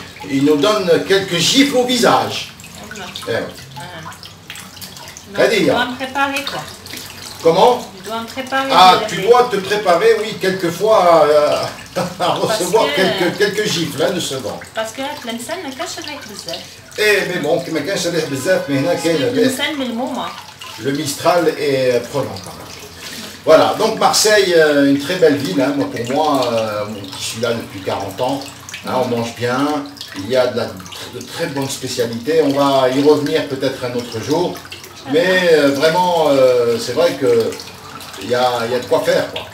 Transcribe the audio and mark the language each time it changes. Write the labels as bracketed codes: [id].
[fr] Il nous donne quelques gifles au visage. Je dois me préparer quoi. Comment? Je dois me préparer. Ah, tu dois te préparer, oui, quelquefois à recevoir quelques gifles, hein, de ce vent. Parce que [ar] Tlemcen ما كانش ريح بزاف. [fr] Mais bon, [ar] ما كانش ريح بزاف, [fr] mais [ar] هنا كاين Tlemcen من الموما. [fr] Le Mistral est prenant quand même. Voilà, donc Marseille, une très belle ville, hein, moi, pour moi, qui suis là depuis 40 ans, hein, on mange bien, il y a de très bonnes spécialités, on va y revenir peut-être un autre jour, mais vraiment, c'est vrai que il y a de quoi faire, quoi.